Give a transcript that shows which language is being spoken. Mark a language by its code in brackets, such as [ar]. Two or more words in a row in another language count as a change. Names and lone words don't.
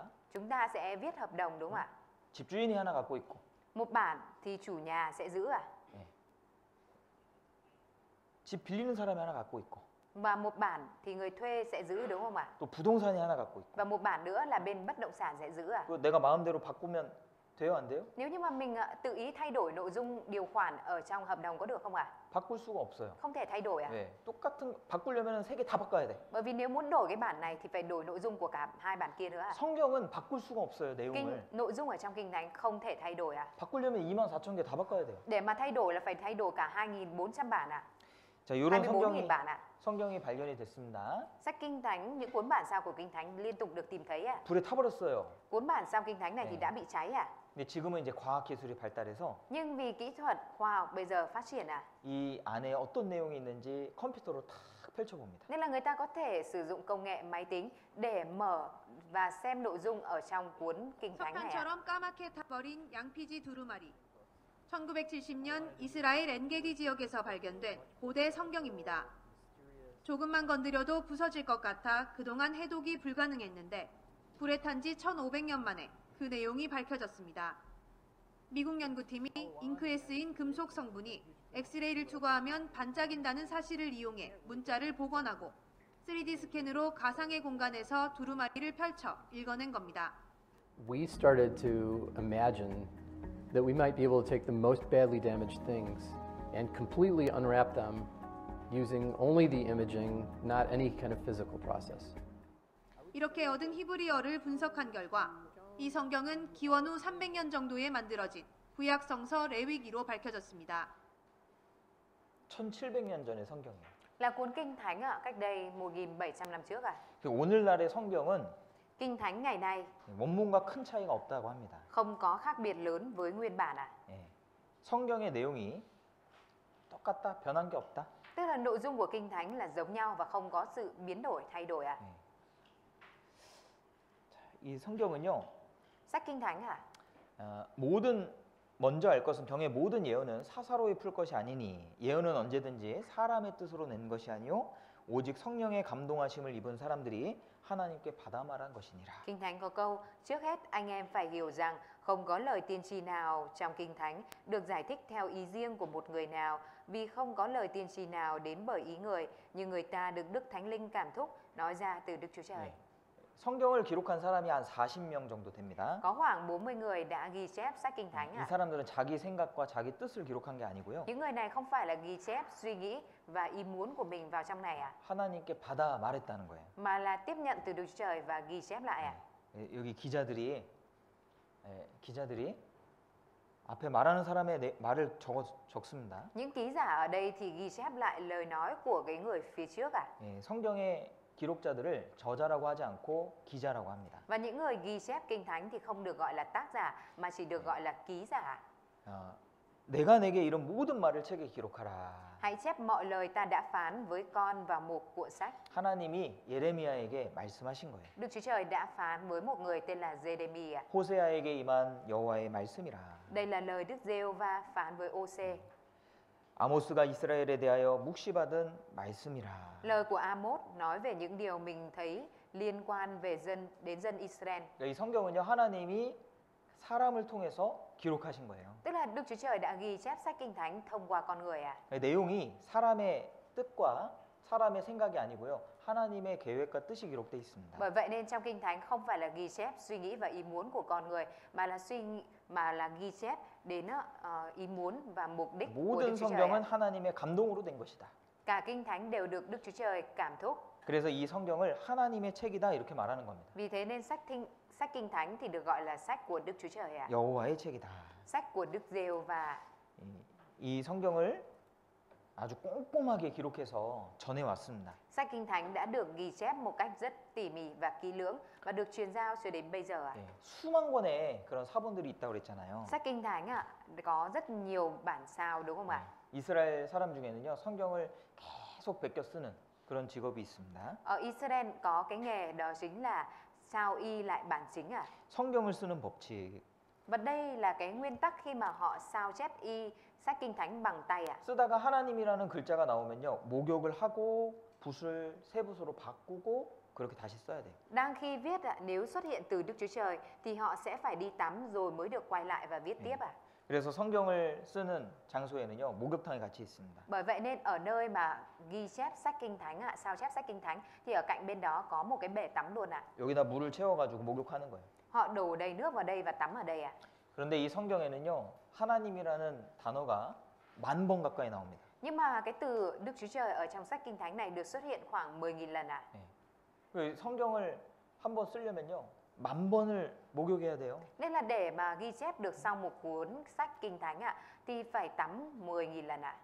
[vi] chúng ta sẽ viết hợp đồng đúng không ạ? [ko] 집주인이 하나 갖고 있고 [vi] Một bản thì chủ nhà sẽ giữ ạ. [ko] 집 빌리는 사람이 하나 갖고 있고 [vi] Và một bản thì người thuê sẽ giữ đúng không ạ? [ko] 또 부동산이 하나 갖고 있고 [vi] Và một bản nữa là bên bất động sản sẽ giữ ạ. [ko] 그 내가 마음대로 바꾸면 돼요, 안 돼요? [vi] Nếu như mà mình tự ý thay đổi nội dung điều khoản ở trong hợp đồng có được không ạ? [ko] 바꿀 수가 없어요. [vi] Không thể thay đổi ạ. [ko] 네, 똑같은 바꾸려면 세 개 다 바꿔야 돼. [vi] Bởi vì nếu muốn đổi cái bản này thì phải đổi nội dung của cả hai bản kia nữa ạ. [ko] 성경은 바꿀 수가 없어요, 내용을. [vi] Nội dung ở trong Kinh Thánh không thể thay đổi ạ. [ko] 바꾸려면 24,000개 다 바꿔야 돼요. [vi] Để mà thay đổi là phải thay đổi cả 2.400 bản ạ. [ko] 자, 이런 [vi] 24.000 bản ạ. [ko] 성경이 발견이 됐습니다. [vi] Sách Kinh Thánh, những cuốn bản sao của Kinh Thánh liên tục được tìm thấy ạ. [ko] 불에 타버렸어요. [vi] Cuốn bản sao Kinh Thánh này thì đã bị cháy ạ. [ko] 근데 지금은 이제 과학 기술이 발달해서 [vi] Nhưng vì kỹ thuật khoa học bây giờ phát triển ạ, [ko] 이 안에 어떤 내용이 있는지 컴퓨터로 탁 펼쳐봅니다. [vi] nên là người ta có thể sử dụng công nghệ máy tính để mở và xem nội dung ở trong cuốn Kinh Thánh này ạ. [ko] 석탄처럼 까맣게 타버린 양피지 두루마리. 1970년 이스라엘 엔게디 지역에서 발견된 고대 성경입니다. 조금만 건드려도 부서질 것 같아 그동안 해독이 불가능했는데 불에 탄 지 1500년 만에 그 내용이 밝혀졌습니다. 미국 연구팀이 잉크에 쓰인 금속 성분이 엑스레이를 투과하면 반짝인다는 사실을 이용해 문자를 복원하고 3D 스캔으로 가상의 공간에서 두루마리를 펼쳐 읽어낸 겁니다. [en] We started to imagine that we might be able to take the most badly damaged things and completely unwrap them using only the imaging, not any kind of physical process. [ko] 이렇게 얻은 히브리어를 분석한 결과 이 성경은 기원 후 300년 정도에 만들어진 구약 성서 레위기로 밝혀졌습니다. 1700년 전의 성경이에요. [vi] Là cuốn Kinh Thánh ạ, cách đây 1.700 năm trước ạ. [ko] 오늘날의 성경은 [vi] Kinh Thánh ngày nay [ko] 원문과 큰 차이가 없다고 합니다. [vi] không có khác biệt lớn với nguyên bản ạ. [ko] 예. 성경의 내용이 똑같다, 변한 게 없다. [vi] Tức là nội dung của Kinh Thánh là giống nhau và không có sự biến đổi, thay đổi ạ. [ko] 이 성경은요, [vi] Sách Kinh Thánh ạ, [ko] 먼저 알 것은 병의 모든 예언은 사사로이 풀 것이 아니니 예언은 언제든지 사람의 뜻으로 낸 것이 아니요 오직 성령의 감동하심을 입은 사람들이 하나님께 받아 말한 것이니라. [vi] Kinh Thánh có câu: trước hết anh em phải hiểu rằng không có lời tiên tri nào trong Kinh Thánh được giải thích theo ý riêng của một người nào, vì không có lời tiên tri nào đến bởi ý người, nhưng người ta được Đức Thánh Linh cảm thúc nói ra từ Đức Chúa Trời. [ko] 성경을 기록한 사람이 한 40명 정도 됩니다. [vi] Có khoảng 40 người đã ghi chép sách Kinh Thánh [ko] 이 [vi] ạ. [ko] 사람들은 자기 생각과 자기 뜻을 기록한 게 아니고요. [vi] Những người này không phải là ghi chép suy nghĩ và ý muốn của mình vào trong này ạ, [ko] 하나님께 받아 말했다는 거예요. [vi] mà là tiếp nhận từ Đức Chúa Trời và ghi chép lại ạ. [ko] 여기 기자들이 앞에 말하는 사람의 말을 적습니다. [vi] Những ký giả ở đây thì ghi chép lại lời nói của cái người phía trước ạ. [ko] 성경의 기록자들을 저자라고 하지 않고 기자라고 합니다. [vi] Và những người ghi chép Kinh Thánh thì không được gọi là tác giả mà chỉ được gọi là ký giả. [ko] 내가 내게 이런 모든 말을 책에 기록하라. [vi] Hãy chép mọi lời ta đã phán với con vào một cuộn sách. [ko] 하나님이 예레미야에게 말씀하신 거예요. [vi] Đức Chúa Trời đã phán với một người tên là Giê-đê-mi. [ko] 호세아에게 임한 여호와의 말씀이라. [vi] Đây là lời Đức Giê-hô-va phán với Ô-sê. [ko] 아모스가 이스라엘에 대하여 묵시받은 말씀이라. [vi] Lời của Amos nói về những điều mình thấy liên quan về đến dân Israel. [ko] 이 성경은요 하나님이 사람을 통해서 기록하신 거예요. [vi] Tức là Đức Chúa Trời đã ghi chép sách Kinh Thánh thông qua con người à. [ko] 내용이 사람의 뜻과 사람의 생각이 아니고요 하나님의 계획과 뜻이 기록되어 있습니다. [vi] Bởi vậy nên trong Kinh Thánh không phải là ghi chép suy nghĩ và ý muốn của con người mà là ghi chép đến ý muốn và mục đích của [ko] 모든 [vi] Đức Chúa Trời. [ko] 성경은 하나님의 감동으로 된 것이다. [vi] Cả Kinh Thánh đều được Đức Chúa Trời cảm thúc. [ko] 그래서 이 성경을 하나님의 책이다 이렇게 말하는 겁니다. [vi] Vì thế nên sách Kinh Thánh thì được gọi là sách của Đức Chúa Trời ạ. [ko] 여호와의 책이다. [vi] Sách của Đức Giê-hô-va. [ko] 이 성경을 아주 꼼꼼하게 기록해서 전해 왔습니다. [vi] Sách Kinh Thánh đã được ghi chép một cách rất tỉ mỉ và kỹ lưỡng và được truyền giao cho đến bây giờ ạ. [ko] 수만 권의 그런 사본들이 있다고 그랬잖아요. [vi] Sách Kinh Thánh ạ có rất nhiều bản sao đúng không ạ? [ko] 이스라엘 사람 중에는요 성경을 계속 베껴 쓰는 그런 직업이 있습니다. [vi] Ở Israel có cái nghề đó chính là sao y lại bản chính ạ. [ko] 성경을 쓰는 법칙. [vi] Và đây là cái nguyên tắc khi mà họ sao chép y sách Kinh Thánh bằng tay ạ. [ko] 쓰다가 하나님이라는 글자가 나오면요 목욕을 하고 붓을 새 붓으로 바꾸고 그렇게 다시 써야 돼요. [vi] Đang khi viết ạ, nếu xuất hiện từ Đức Chúa Trời thì họ sẽ phải đi tắm rồi mới được quay lại và viết tiếp ạ. [ko] 그래서 성경을 쓰는 장소에는요 목욕탕이 같이 있습니다. [vi] Bởi vậy nên ở nơi mà ghi chép sách Kinh Thánh ạ, sao chép sách Kinh Thánh thì ở cạnh bên đó có một cái bể tắm luôn ạ. [ko] 여기다 물을 채워가지고 목욕하는 거예요. [vi] Họ đổ đầy nước vào đây và tắm ở đây ạ. [ko] 그런데 이 성경에는요 하나님이라는 단어가 10,000번 가까이 나옵니다. [vi] Nhưng mà cái từ Đức Chúa Trời ở trong sách Kinh Thánh này được xuất hiện khoảng 10.000 lần ạ. [ko] 그 성경을 한번 쓰려면요 10,000번을 목욕해야 돼요. [vi] Nên là để mà ghi chép được xong một cuốn sách Kinh Thánh ạ thì phải tắm 10.000 lần ạ.